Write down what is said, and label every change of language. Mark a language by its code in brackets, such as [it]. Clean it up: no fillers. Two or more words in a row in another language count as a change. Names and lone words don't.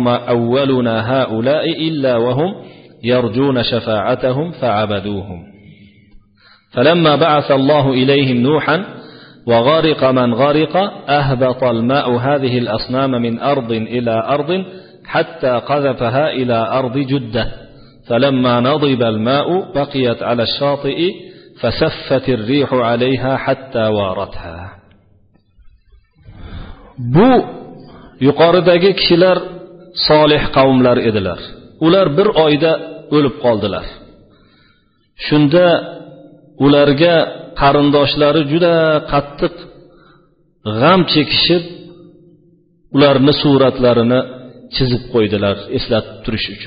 [ar] أولنا هؤلاء إلا وهم يرجون شفاعتهم فعبدوهم فلما بعث الله إليهم نوحا وغرق من غرق أهبط الماء هذه الأصنام من أرض إلى أرض حتى قذفها إلى أرض جدة فلما نضب الماء بقيت على الشاطئ فسفت الريح عليها حتى وارتها." [uz] Bu yuqoridagi kishilar solih qavmlar edilar. Ular bir oyda o'lib qoldilar. Shunda ularga qarindoshlari juda qattiq g'am chekishib, ularni suratlarini chizib qo'ydilar eslatib turish uchun.